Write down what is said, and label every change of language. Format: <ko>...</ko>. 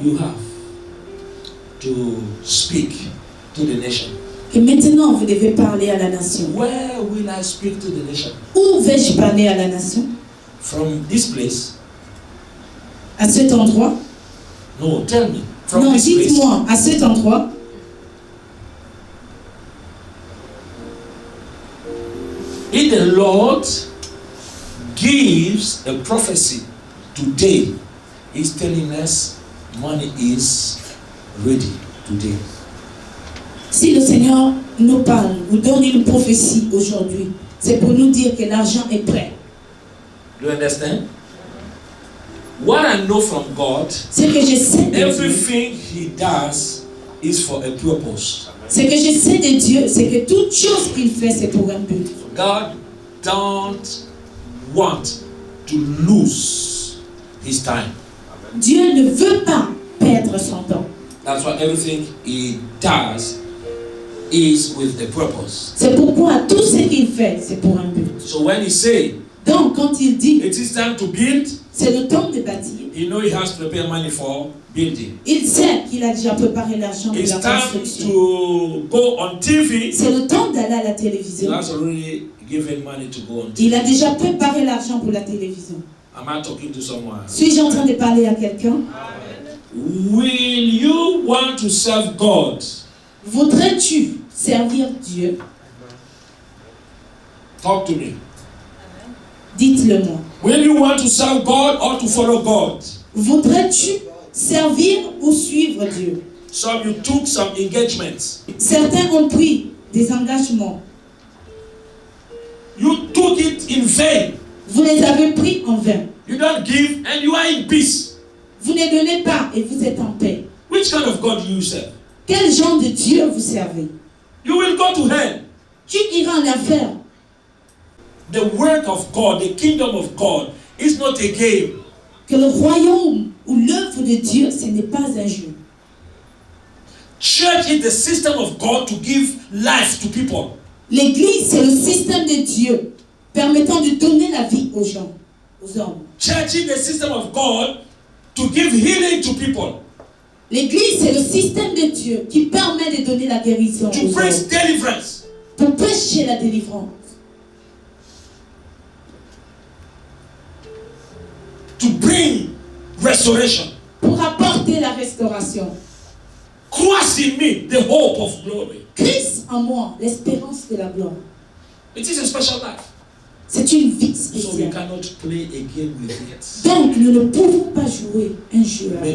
<en>you have to speak to the nation.</en> <fr>vous devez parler à la nation.</fr> <en>Where will I speak to the nation?</en> <fr>Où vais-je parler à la nation?</fr> <en>From this place?</en> <fr>À cet endroit?</fr> <en>No, tell me. From</en> <fr>Non,</fr> <en>this place.</en> <fr>dites-moi, à cet endroit.</fr> <en>If the Lord gives a prophecy today, He's telling us money is ready today.</en> <fr>Si le Seigneur nous parle, nous donne une prophétie aujourd'hui, c'est pour nous dire que l'argent est prêt.</fr> <en>Do you understand? What I know from God,</en> <fr>C'est que je sais de Dieu.</fr> <en>everything He does is for a purpose.</en> <fr>C'est que je sais de Dieu, c'est que toute chose qu'il fait, c'est pour un but.</fr> <en>God don't want to lose His time.</en> <fr>Dieu ne veut pas perdre son temps.</fr> <en>That's why everything He does is with a purpose.</en> <fr>C'est pourquoi tout ce qu'il fait, c'est pour un but.</fr> <en>So when He say</en> <fr>Donc, quand il dit,</fr> <en>it is time to build,</en> <fr>c'est le temps de bâtir,</fr> <en>He know He has to prepare money for building.</en> <fr>il sait qu'il a déjà préparé l'argent pour</fr> <en>It's</en> <fr>la</fr> <en>time</en> <fr>construction.</fr> <en>to go on TV.</en> <fr>C'est le temps d'aller à la</fr> <en>He</en> <fr>télévision.</fr> <en>has already given money to go on TV.</en> <fr>Il a déjà préparé l'argent pour la télévision.</fr> <en>Am I talking to someone?</en> <fr>Suis-je en train de parler à quelqu'un?</fr> <en>Will you want to serve God?</en> <fr>Voudrais-tu servir Dieu?</fr> <en>Talk to me.</en> <fr>Dites-le-moi.</fr> <en>Will you want to serve God or to follow God?</en> <fr>Voudrais-tu servir ou suivre Dieu?</fr> <en>Some you took some engagements.</en> <fr>Certains ont pris des engagements.</fr> <en>You took it in vain.</en> <fr>Vous les avez pris en vain.</fr> <en>You don't give and you are in peace.</en> <fr>Vous ne donnez pas et vous êtes en paix.</fr> <en>Which kind of God do you serve?</en> <fr>Quel genre de Dieu vous servez?</fr> <en>You will go to hell.</en> <fr>Tu iras en enfer.</fr> <en>The work of God, the kingdom of God, is not a game.</en> <fr>Que le royaume ou l'œuvre de Dieu, ce n'est pas un jeu.</fr> <en>Church is the system of God to give life to people.</en> <fr>L'église, c'est le système de Dieu permettant de donner la vie aux gens, aux hommes.</fr> <en>Church is the system of God to give healing to people.</en> <fr>L'église, c'est le système de Dieu qui permet de donner la guérison</fr> <en>To</en> <fr>aux</fr> <en>preach</en> <fr>hommes,</fr> <en>deliverance.</en> <fr>pour prêcher la délivrance,</fr> <en>To bring restoration.</en> <fr>pour apporter la restauration.</fr> <en>Christ in me, the hope of glory.</en> <fr>Christ en moi, l'espérance de la gloire.</fr> <en>It is a special life.</en> <fr>C'est une vie</fr> <en>So we</en> <fr>spéciale.</fr> <en>cannot play a game with it.</en> <fr>Donc, nous ne pouvons pas jouer un jeu avec.</fr>